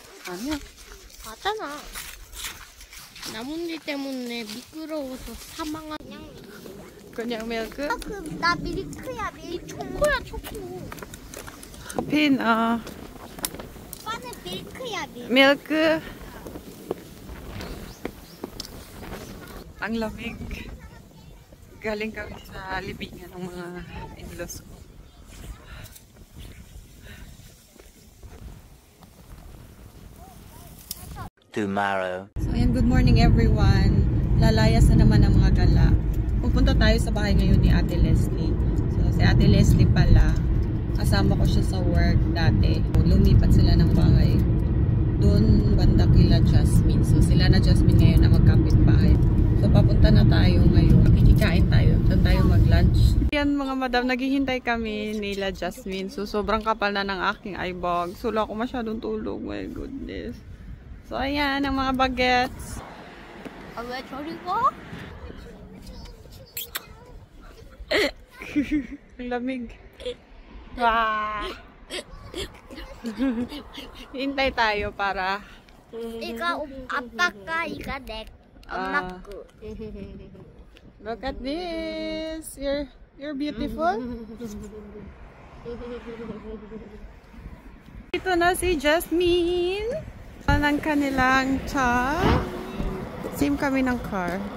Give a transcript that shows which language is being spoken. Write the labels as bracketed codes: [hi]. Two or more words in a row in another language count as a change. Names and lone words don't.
[ko] 아니야. 맞잖아. 나뭇잎 때문에 미끄러워서 사망한 그냥 milk? 나 밀크야 밀크. 초코야 초코. Pin, 오빠는 밀크야 밀크. [tl] milk. Ang lamig. Galing kami sa libingan ng mga in-laws ko. [en] Tomorrow. So ayan, good morning everyone. [tl] Lalayas na naman ang mga gala. Pupunta tayo sa bahay ngayon ni Ate Leslie. So si Ate Leslie pala, kasama ko siya sa work dati. Lumipat sila ng bahay doon banda kila Jasmine. So sila na Jasmine ngayon na magkapit-bahay. So papunta na tayo ngayon. Kikikain tayo. Doon tayo mag-lunch. Yan mga madam, naghihintay kami nila Jasmine. So sobrang kapal na ng aking [en] eye bag. [tl] So wala ako masyadong tulog. [en] My goodness. [tl] So ayan ang mga bagets. [ko] 왜 저리 가? [tl] Ang lamig. Wow. Hintay tayo para [ko] 이거 아빠 거, 이거 내 엄마 거. [en] look at this. You're beautiful. [tl] Ito na si Jasmine. Ng kanilang cha. Same kami ng car.